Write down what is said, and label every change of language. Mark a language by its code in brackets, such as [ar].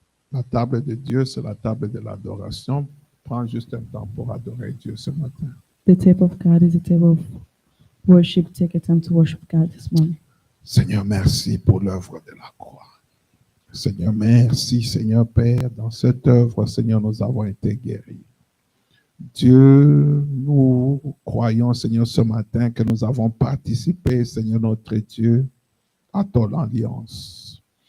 [fr] La table de Dieu, c'est la table de l'adoration. Prends juste un temps pour adorer Dieu ce matin. [en] The table of God is a table of worship. Take a time to worship God this morning. [fr] Seigneur, merci pour l'œuvre de la croix. Seigneur, merci, Seigneur Père. Dans cette œuvre, Seigneur, nous avons été guéris. Dieu, nous croyons, Seigneur, ce matin que nous avons participé, Seigneur notre Dieu, à ton alliance.